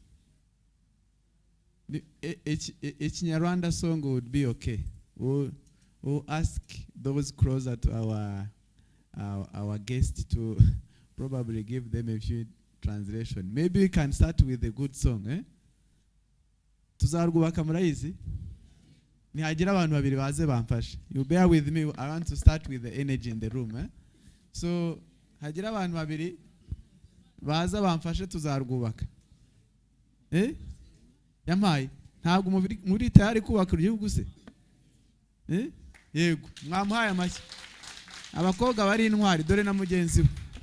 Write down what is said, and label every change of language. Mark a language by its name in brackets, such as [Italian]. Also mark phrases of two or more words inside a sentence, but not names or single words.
[English] A Nyarwanda song would be okay. We'll ask those closer to our guest to probably give them a few translation. Maybe we can start with a good song, eh? [Kinyarwanda] Tuzarwubaka murayizi? Nihagira abantu babiri baze bamfashe. [English] You bear with me. I want to start with the energy in the room, eh? So, [Kinyarwanda] hagira abantu babiri baza bamfashe tuzarwubaka. Eh? Yamaye, ntabwo muri tayari kubaka igihugu se? Yego, mwamuhaye amashyi. Abakobwa bari intwari dore na mugenzi we.